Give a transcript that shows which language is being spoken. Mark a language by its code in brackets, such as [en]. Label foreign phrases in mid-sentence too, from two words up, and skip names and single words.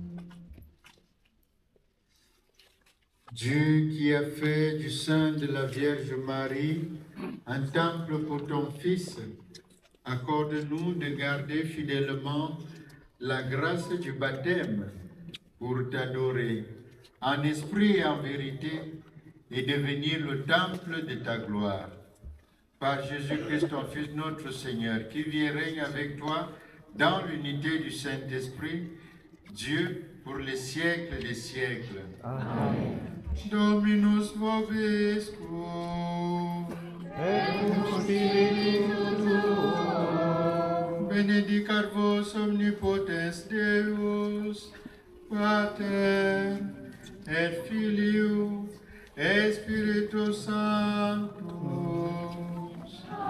[fr] Dieu qui a fait du sein de la Vierge Marie un temple pour ton Fils, accorde-nous de garder fidèlement la grâce du baptême pour t'adorer en esprit et en vérité et devenir le temple de ta gloire. Par Jésus-Christ, ton Fils, notre Seigneur, qui vit et règne avec toi dans l'unité du Saint-Esprit, Dieu pour les siècles des siècles. [la] Amen. Dominus vobiscum. Et cum spiritu tuo. Benedicat vos omnipotens Deus, Pater, et Filio, et Spiritus Sanctus.